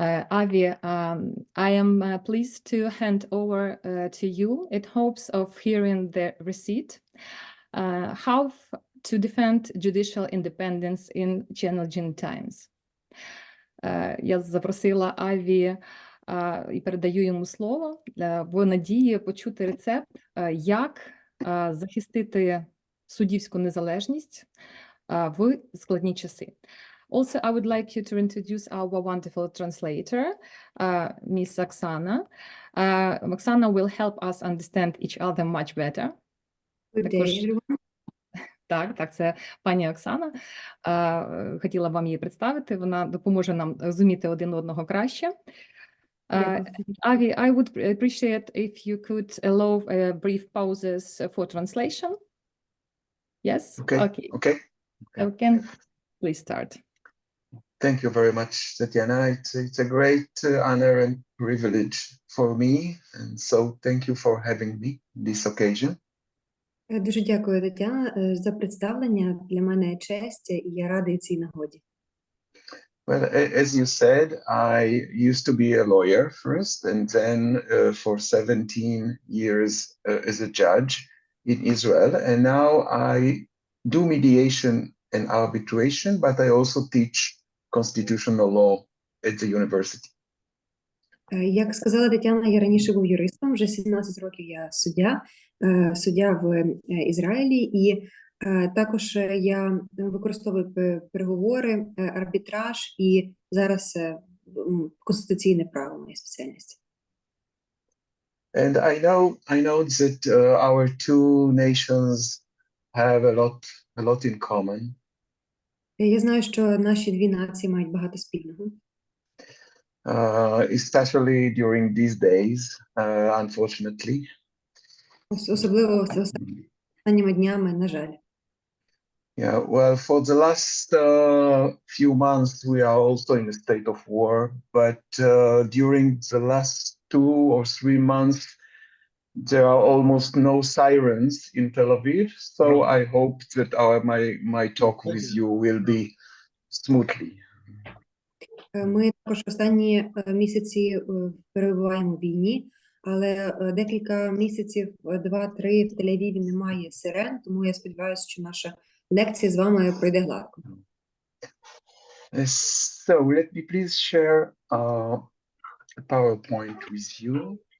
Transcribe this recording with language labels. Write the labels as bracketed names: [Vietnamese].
[English] Avi, I am pleased to hand over to you in hopes of hearing the receipt. How to defend judicial independence in challenging times. [Ukrainian] Я запросила Аві і передаю йому слово в надії почути рецепт, як захистити суддівську незалежність в складні часи. [English] Also, I would like you to introduce our wonderful translator, Miss Оксана. Оксана will help us understand each other much better. Good day, everyone. [Ukrainian] Так, це пані Оксана. Хотіла вам її представити. Вона допоможе нам розуміти один одного краще. [English] Avi, I would appreciate if you could allow brief pauses for translation. Yes? Okay. Okay. Please start. Thank you very much, Tetiana. It's a great honor and privilege for me, and so thank you for having me this occasion. [Ukrainian] Дуже дякую, Тетяна, за представлення. Для мене честь, і я радий цій нагоді. [English] Well, as you said, I used to be a lawyer first, and then for 17 years as a judge in Israel, and now I do mediation and arbitration, but I also teach constitutional law at the university. [Ukrainian] Як сказала Тетяна, я раніше був юристом, вже 17 років я суддя в Ізраїлі, і також я використовую переговори, арбітраж і зараз конституційне право моя спеціальність. [English] And I know that our two nations have a lot in common. [Ukrainian] Я знаю, що наші дві нації мають багато спільного. [English] Especially during these days, unfortunately. [Ukrainian] Особливо останніми днями, на жаль. [English] Yeah, well, for the last few months, we are also in a state of war, but during the last 2 or 3 months, there are almost no sirens in Tel Aviv, so I hope that my talk with you will be smoothly. [Ukrainian] Ми також останні місяці перебуваємо в війні, але декілька місяців, 2-3, в Тель-Авіві немає сирен, тому я сподіваюся, що наша лекція з вами пройде гладко. [English] So let me please share a PowerPoint with you.